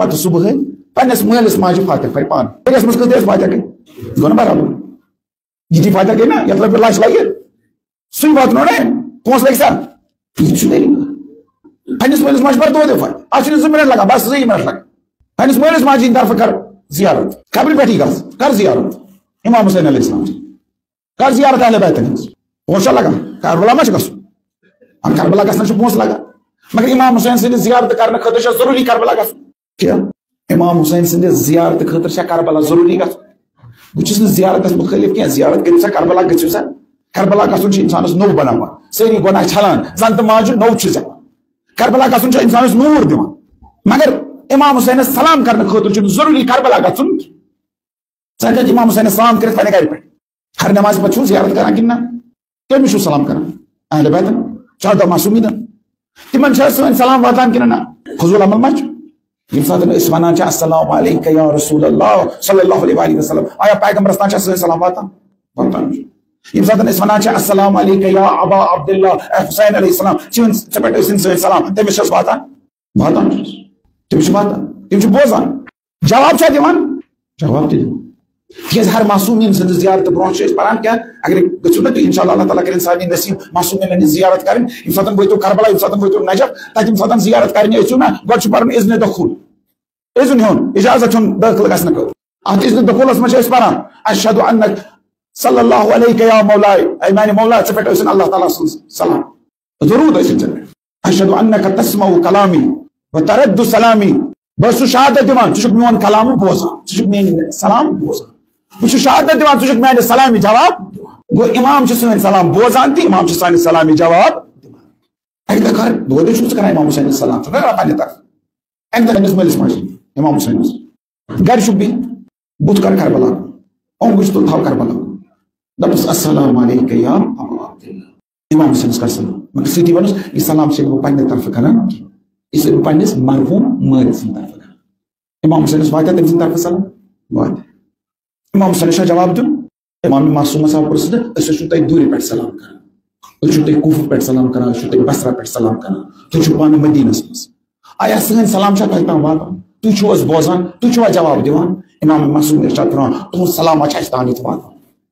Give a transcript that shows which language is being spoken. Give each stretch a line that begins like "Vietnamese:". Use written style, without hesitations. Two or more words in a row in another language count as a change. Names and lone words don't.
Kashmiri: پتہٕ صبحٲے پننِس مٲلِس ماجہِ فاتحہ پرِ پانہٕ ؤریس منٛز کۭتیاہ فاتحہ گٔے گوٚو نہ برابر یِتھی فاتحہ گٔے نا یتھ رۄپیہِ لچھ لگہِ سُے واتنو نا پونٛسہٕ لگہِ سا یہِ چھُ طریٖقہٕ پننِس مٲلِس ماجہِ پر دۄہ فاتحہ اتھ چھُنہٕ 2 منٹ لگان بس 2 منٹ لگان پننِس مٲلِس ماجہِ ہٕنٛدِ طرفہٕ کر زیارت قبرِ پٮ۪ٹھٕے گژھ کر زیارت امام حسین علیہ السلام کر زیارت اہلِ بیتن ہٕنٛز پونٛسہٕ چھا لگان کربلا ما چھُ گژھُن کربلا گژھنس چھُ پونٛسہٕ لگان مگر امام حسین سٕنٛدِ زیارت کرنہٕ خٲطرٕ چھا ضروٗری کربلا گژھُن کیٛاہ امام حسین سٕنٛدِ زیارت خٲطرٕ چھا کربلا ضروٗری گژھُن بہٕ چھُس نہٕ زیارتس مُخٲلِف کینٛہہ زیارت کٔرِو سا کربلا گٔژھِو سا کربلا گژھُن چھُ انسانس نوٚو بناوان سٲری گۄناہ چھلان زن تہٕ ماجہِ نوٚو چھُ زٮ۪وان کربلا گژھُن چھُ انسانس نوٗر دِوان مگر امام حسینس سلام کرنہٕ خٲطرٕ چھُنہٕ ضروٗری کربلا گژھُن ژٕ ہٮ۪ککھ امام حسینس سلام کٔرِتھ پننہِ گرِ پٮ۪ٹھ ہر نٮ۪مازِ پتہٕ چھُو زیارت کران کِنہٕ نہ کٔمِس چھُو سلام کران اہلِ بیتن شہداء معصوٗمیٖنن تِمن چھِ سٲنۍ سلام واتان کِنہٕ نہ فضوٗل عمل ما چھُ ییٚمہِ ساتہٕ أسۍ ونان چھِ
Arabic: السلام علیکَ یا رسول اللہ صلی اللہ علیہ وسلم
Kashmiri: آیا پیغمبرس تام چھا سٲنۍ سلام واتان واتان چھُ ییٚمہِ ساتہٕ أسۍ ونان چھِ
Arabic: السلام علیکَ یا ابا عبداللہ
Kashmiri: اے
Arabic: حسین علیہ السلام
Kashmiri: ژےٚ پٮ۪ٹھ ٲسِنۍ سٲنۍ سلام تٔمِس چھس واتان واتان چھُس تٔمِس چھُ واتان تِم چھِ بوزان جواب چھا دِوان جواب تہِ دِوان تِکیٛازِ ہر معصوٗمیٖن سٕنٛدِ زیارتہٕ برونٛہہ چھِ أسۍ پران کیٛاہ اگر گٔژھِو نا تُہۍ
Arabic: انشاء اللہ تعالیٰ
Kashmiri: کٔرِنۍ سارنٕے نصیٖب معصوٗمیٖنن ہٕنٛز زیارت کرٕنۍ ییٚمہِ ساتہٕ وٲتِو کربلا ییٚمہِ ساتہٕ وٲتِو نجف تتہِ ییٚمہِ ساتہٕ زیارت کرنہِ ٲسِو نا گۄڈٕ چھُ پرُن اذنِ دخوٗل اذن ہیوٚن اجازت ہیوٚن دٲخل گژھنہٕ خٲطرٕ اتھ اذنِ دخوٗلس منٛز چھِ أسۍ پران
Arabic: اشہدُ انک صلی اللہ علیکَ یا مولائے
Kashmiri: اے میانہِ مولا ژےٚ پٮ۪ٹھ ٲسِنۍ اللہ تعالیٰ سٕنٛز سلام ضروٗر ٲسِنۍ ژےٚ پٮ۪ٹھ
Arabic: اشہدُ انک تسمع کلامی و ترد سلامی
Kashmiri: بہٕ چھُس شہادت دِوان ژٕ چھُکھ میون کلام بوزان ژٕ چھُکھ میٲنۍ سلام بوزان بہٕ چھُس شہادت دِوان ژٕ چھُکھ میانہِ سلامہِ جواب گوٚو امام چھُ سٲنۍ سلام بوزان تہِ امام چھُ سانہِ سلامہِ جواب دِوان اکہِ دۄہ کر دۄہے دۄہے چھُکھ ژٕ کران امام حسینس سلام ژٕ کران پننہِ طرفہٕ اکہِ دۄہ پننِس مٲلِس ماجہِ امام حسینس گرِ چھُکھ بِہِتھ بُتھ کر کربلا اوٚنٛگُج تُل تھاو کربلا دپُس
Arabic: السلام علیکَ یا ابا عبداللہ
Kashmiri: امام حسینس کر سلام مگر سۭتی ووٚنُس یہِ سلام چھُس بہٕ پننہِ طرفہٕ کران یہِ چھُس بہٕ پننِس مرحوٗم مٲلۍ سٕنٛدِ طرفہٕ کران امام حسینس واتیا تٔمۍ سٕنٛدِ طرفہٕ سلام واتیا امام حسینس چھا جواب دیُن امام معصوٗمس آو پرٛژھنہٕ أسۍ ٲسِو تۄہہِ دوٗرِ پٮ۪ٹھ سلام کران أسۍ چھِو تۄہہِ کوٗفہٕ پٮ۪ٹھ سلام کران أسۍ چھِو تۄہہِ بصرا پٮ۪ٹھ سلام کران تُہۍ چھِو پانہٕ مدیٖنس منٛز آیا سٲنۍ سلام چھا تۄہہِ تام واتان تُہۍ چھِو حظ بوزان تُہۍ چھِوا جواب دِوان امام معصوٗم ارشاد فرماوان تُہُنٛد سلام چھا اَسہِ تام ییٚتہِ واتان